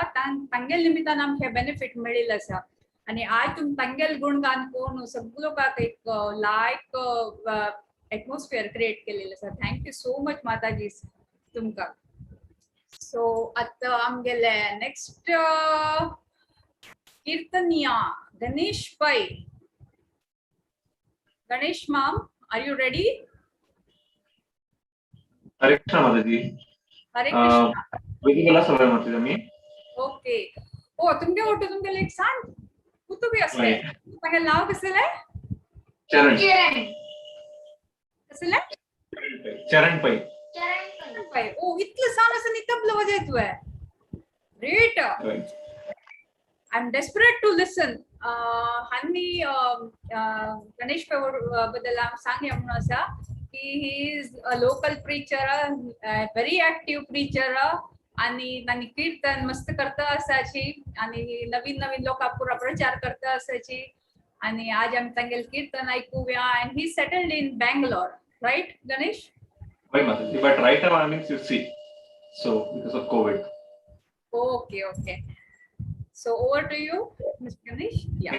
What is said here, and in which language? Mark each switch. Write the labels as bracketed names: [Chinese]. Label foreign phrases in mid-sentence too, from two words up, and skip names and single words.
[Konkani] तांगेल निमित्तान आमकां हे बेनिफीट मेळिल्लें आसा. आणि आज तुम तांगेल गुणगान करून सगळ्या लोकांक एक लायक [English] atmosphere create [Konkani] केलेलें आसा. [English] thank you so much [Konkani] माताजी तुमकां. सो आतां आमगेले नेक्स्ट कीर्तनिया गणेश पै. [English] गणेश ma'am, are you ready? [Konkani] हरे कृष्ण माताजी. हरे कृष्ण. वेदिकेला सवय माताजी मी. ओके. ओ तुमगे ओटो तुमगे एक सांग कुतु भी असले तुमगे नाव कसले? चरण. कसले? चरण पै. चरण पै. ओ इतलं सान असं तबला वाजयतोय. [English] ग्रेट. I'm desperate to listen. [Konkani] Hanni Ganesh बद्दल सांगया म्हणून असा की [English] he is a local preacher, a very active preacher [Konkani] आणि तांणी कीर्तन मस्त करता असाची आणि नवीन नवीन लोकां पुरा प्रचार करता असाची. आणि आज आम्ही तांगेल कीर्तन ऐकूया. [English] and he settled in Bangalore, right Ganesh? Right Mataji, but right now I'm in Sirsi, so because of COVID. Okay. So over to you, Mr. Ganesh. Yeah.